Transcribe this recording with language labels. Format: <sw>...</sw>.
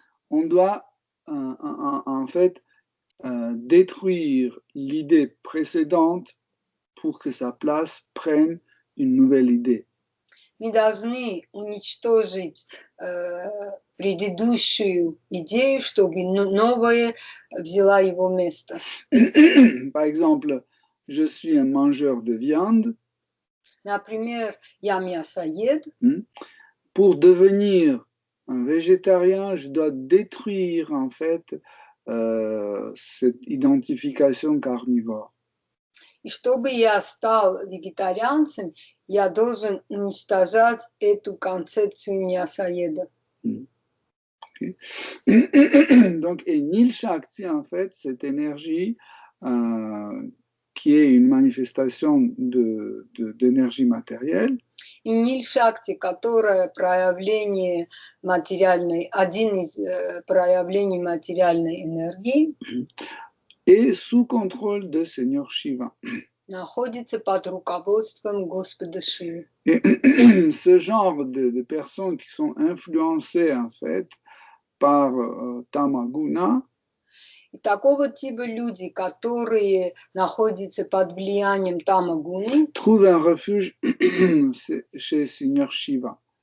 <fr>on doit en fait détruire l'idée précédente pour que sa place prenne une nouvelle idée.</fr> <ru>Мы должны уничтожить предыдущую идею, чтобы новая взяла его место.</ru> <fr>Par exemple, je suis un mangeur de viande.</fr> <ru>Например, я мясоед.</ru> <fr>Pour devenir un végétarien, je dois détruire en fait cette identification carnivore.</fr> <ru>И чтобы я стал вегетарианцем, я должен уничтожать эту концепцию мясоеда. Okay.</ru> <fr>Donc, et Nil Shakti, en fait, cette énergie qui est une manifestation d'énergie matérielle.</fr> <ru>И Ниль Шакти, которая проявление материальной, один из проявлений материальной энергии,</ru> <fr>et sous contrôle de Seigneur Shiva.</fr> <ru>Находится под руководством Господа Шивы.</ru> <fr>Et ce genre de personnes qui sont influencées en fait par Tamaguna,</fr> <ru>и такого типа люди, которые находятся под влиянием Тамагуны,</ru> <fr>trouvent un refuge chez Seigneur Shiva.</fr>